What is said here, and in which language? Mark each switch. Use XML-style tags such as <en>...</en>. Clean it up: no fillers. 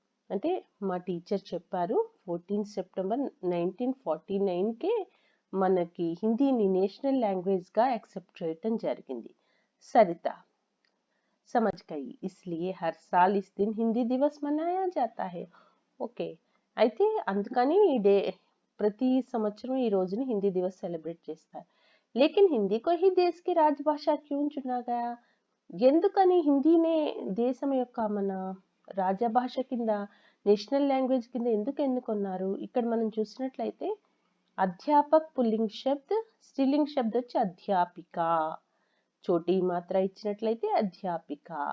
<te>అంటే మా టీచర్ చెప్పారు, 14 సెప్టెంబర్ 1949 కే మనకి హిందీని నేషనల్ లాంగ్వేజ్ గా యాక్సెప్ట్ చేయటం జరిగింది.</te> <hi>సరిత, समझ गई, इसलिए हर साल इस दिन हिंदी दिवस मनाया जाता है.</hi> <te>ఓకే, అయితే అందుకని ఈ డే ప్రతి సంవత్సరం ఈ రోజుని హిందీ దివస్ సెలబ్రేట్ చేస్తారు.</te> <hi>लेकिन हिंदी को ही देश की राजभाषा क्यों चुना गया?</hi> <te>ఎందుకని హిందీనే దేశం యొక్క మన రాజభాష కింద, నేషనల్ లాంగ్వేజ్ కింద ఎందుకు ఎన్నుకున్నారు? ఇక్కడ మనం చూసినట్లయితే అధ్యాపక్ పుల్లింగ్ శబ్ద్, స్త్రీలింగ్ శబ్ద్ వచ్చి అధ్యాపిక, చోటీ మాత్ర ఇచ్చినట్లయితే అధ్యాపిక.</te>